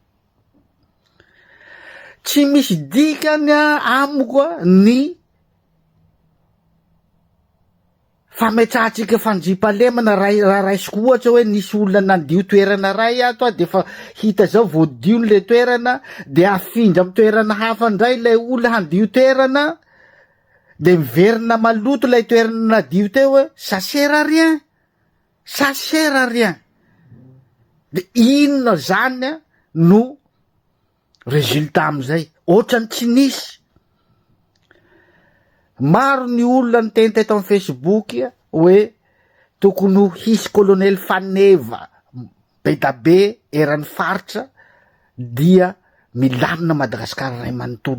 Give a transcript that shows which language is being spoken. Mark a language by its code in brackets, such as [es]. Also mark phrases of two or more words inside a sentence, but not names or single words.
[mg] Tsy misy dikany amiko ny fametrahatsika fandriampahalemana raha raisiko ohatsa hoe nisy olona nandio toerana ray ato de fa hita zao voadio le toerana de afindra amy toerana hafa ndray lay olona handio toerana de miverina maloto lay toerana nadio teo [fr] ça sert à rien, ça sert à rien. [mg] De inona zany no résultat amizay ohatrany tsy nisy. Maro ny olona niteny teto amy Facebook hoe tokony ho hisy colonel Faneva be da be eran'ny faritra dia milamina Madagasikara ray manontolo.